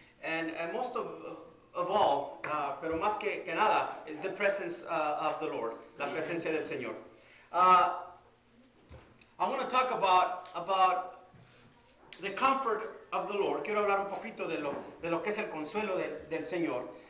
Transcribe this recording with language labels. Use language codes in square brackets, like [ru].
[en] And most of all, [es] pero más que nada, [en] is the presence of the Lord, [es] la presencia del Señor. [en] I want to talk about the comfort of the Lord. [es] Quiero hablar un poquito de lo que es el consuelo del Señor.